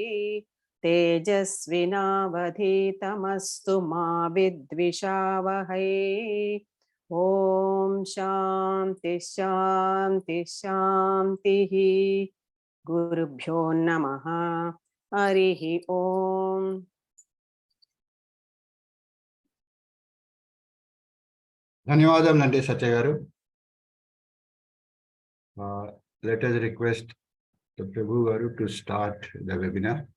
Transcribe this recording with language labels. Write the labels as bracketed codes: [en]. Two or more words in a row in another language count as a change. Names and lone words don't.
[sa] तेजस्विनावधीतमस्तु मा विद्विषावहै ॐ शान्ति शान्ति शान्तिः गुरुभ्यो नमः हरिः ॐ [te] ధన్యవాదాలండి సత్య గారు. [en] Let us request the Prabhu garu to start the webinar.